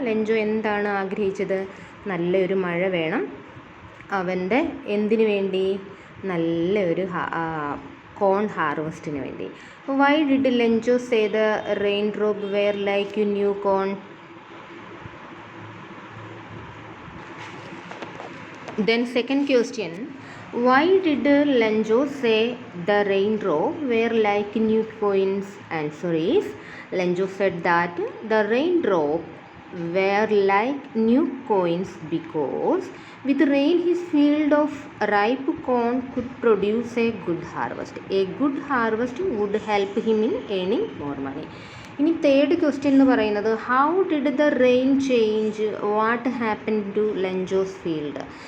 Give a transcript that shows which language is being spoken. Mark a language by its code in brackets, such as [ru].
[ml] Lencho എന്താണ് ആഗ്രഹിച്ചത്? നല്ലൊരു മഴ വേണം അവൻ്റെ എന്തിനു വേണ്ടി? നല്ലൊരു കോൺ ഹാർവസ്റ്റിന് വേണ്ടി. [en] Why did Lencho say the rain drop were like new coin? Then second question, why did Lenjo say the raindrop were like new coins? Answer is, Lenjo said that the raindrop were like new coins because with rain his field of ripe corn could produce a good harvest. A good harvest would help him in earning more money. [ml] ഇനി third question എന്ന് പറയുന്നത്, [en] How did the rain change what happen to Lencho's field?